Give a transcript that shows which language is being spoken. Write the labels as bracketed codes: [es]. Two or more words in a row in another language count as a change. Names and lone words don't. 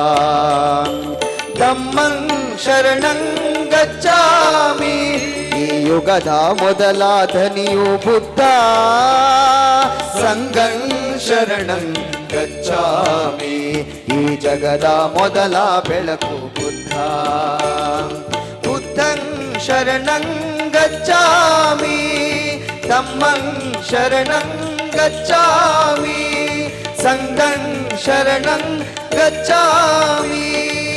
[pi] ಧಮ್ಮಂ ಶರಣಂ ಗಚ್ಚಾಮಿ. [kn] ಈ ಯುಗದ ಮೊದಲ ಧನಿಯು ಬುದ್ಧ. [pi] ಸಂಘಂ ಶರಣಂ ಗಚ್ಚಾಮಿ. [kn] ಈ ಜಗದ ಮೊದಲ ಬೆಳಕು ಬುದ್ಧ. [pi] ಬುದ್ಧಂ ಶರಣಂ ಗಚ್ಚಾಮಿ. ಧಮ್ಮಂ ಶರಣಂ ಗಚ್ಚಾಮಿ. ಸಂಘಂ ಶರಣಂ ಗಚ್ಚಾಮಿ.